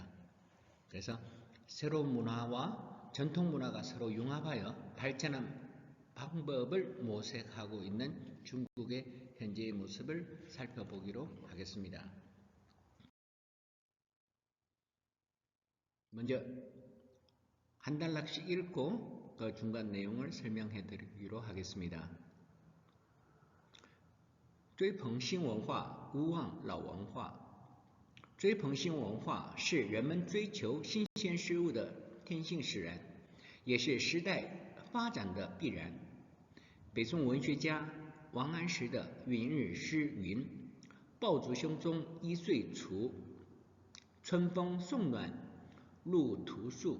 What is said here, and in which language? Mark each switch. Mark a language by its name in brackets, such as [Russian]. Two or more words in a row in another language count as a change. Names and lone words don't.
[Korean] 그래서 새로운 문화와 전통 문화가 서로 융합하여 발전한 방법을 모색하고 있는 중국의 현재의 모습을 살펴보기로 하겠습니다. 먼저 한 단락씩 읽고 그 중간 내용을 설명해 드리기로 하겠습니다. [Chinese] 追捧新文化，勿忘老文化。追捧新文化是人们追求新鲜事物的天性使然，也是时代发展的必然。北宋文学家王安石的云日诗云：“爆竹声中一岁除，春风送暖入屠苏。